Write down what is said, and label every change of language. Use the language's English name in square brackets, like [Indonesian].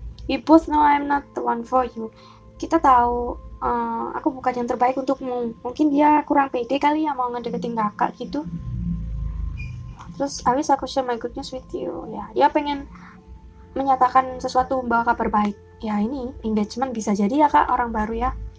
[English] We both know I'm not the one for you. [Indonesian] Kita tahu aku bukan yang terbaik untukmu. Mungkin dia kurang pede kali ya mau ngedeketin kakak gitu. [English] Terus I wish aku share my good news with you. [Indonesian] Ya, dia pengen menyatakan sesuatu, membawa kabar baik. Ya ini engagement bisa jadi ya kak, orang baru ya.